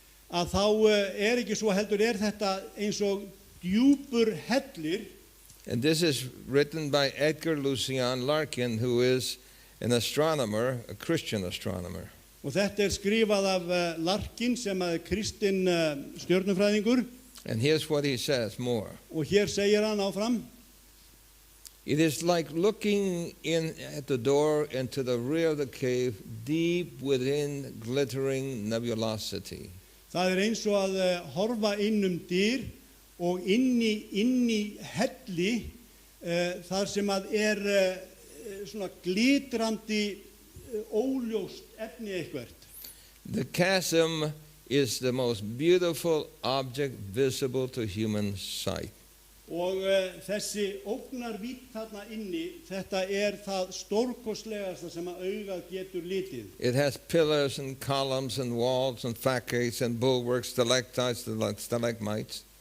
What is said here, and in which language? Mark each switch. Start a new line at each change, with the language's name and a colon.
Icelandic: að þá er ekki svo heldur þetta eins og djúpur hellir.
English: And this is written by Edgar Lucien Larkin, who is an astronomer, a Christian astronomer.
Icelandic: Og þetta er skrifað af Larkin sem er kristinn stjörnufræðingur
English: And here's what he says more.
Icelandic: og hér segir hann áfram.
English: It is like looking in at the door into the rear of the cave, deep within glittering nebulosity.
Icelandic: Það er eins og að horfa inn dyr og inn í helli þar sem að er svona glitrandi óljóst efni eitthvert.
English: The chasm is the most beautiful object visible to human sight.
Icelandic: Og þessi ógnarvídd þarna inni, þetta er það stórkostlegasta sem að augað getur litið.
English: It has pillars and columns and walls and facades and bulwarks, stalactites, stalagmites.